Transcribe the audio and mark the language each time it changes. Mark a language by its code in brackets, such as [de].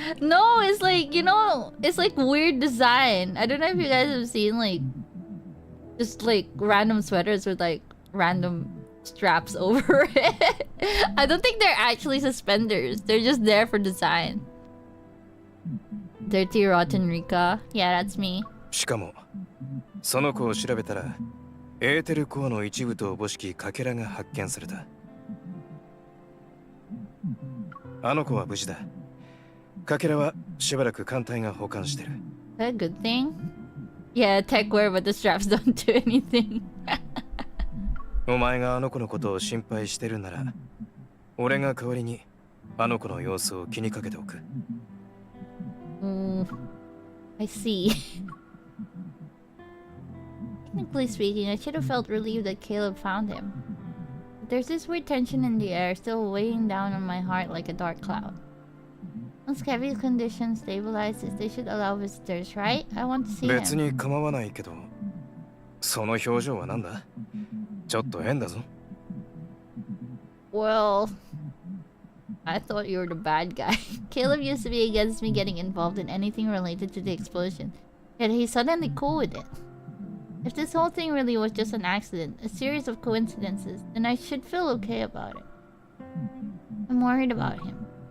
[en] No, it's like, you know, it's like weird design. I don't know if you guys have seen like just like random sweaters with like random straps over it. I don't think they're actually suspenders. They're just there for design. Dirty rotten Rika. Yeah, that's me. [ja] しかもその子を調べたらエーテルコアの一部とおぼしきかけらが発見されたあの子は無事だかけらはしばらく艦隊が保管してる [en] Is that a good thing? Yeah, tech wear, but the straps don't do anything. [ja] お前があの子のことを心配してるなら俺が代わりにあの子の様子を気にかけておく [en] I see. Technically speaking, I should have felt relieved that Caleb found him. But there's this weird tension in the air, still weighing down on my heart like a dark cloud. Once Kevin's condition stabilizes, they should allow visitors, right? I want to see [ja] 別 [en] him. [ja] に構わないけどその表情はなんだちょっと変だぞ [en] Well, I thought you were the bad guy. Caleb used to be against me getting involved in anything related to the explosion, yet he's suddenly cool with it. If this whole thing really was just an accident, a series of coincidences, then I should feel okay about it. I'm worried about him.